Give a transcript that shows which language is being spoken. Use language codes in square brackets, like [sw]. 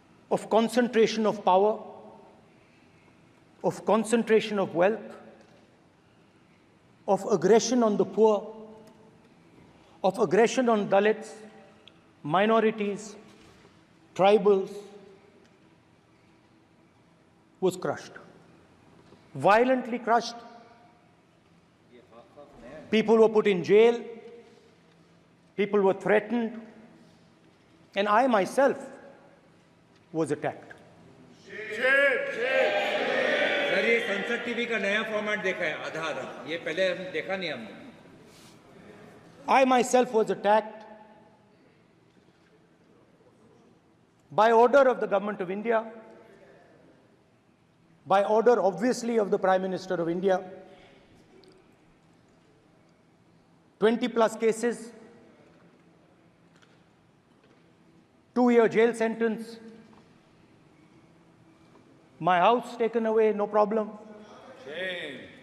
[en] of concentration of power, of concentration of wealth, of aggression on the poor, of aggression on Dalits, minorities, tribals, was crushed, violently crushed. People were put in jail, people were threatened, and I myself was attacked. [hi] Sir ये संसद TV का नया format देखा है आधा ये पहले हम देखा नहीं हमने. [en] I myself was attacked by order of the government of India, by order obviously of the Prime Minister of India. 20+ cases, 2-year jail sentence, my house taken away, no problem. Shame.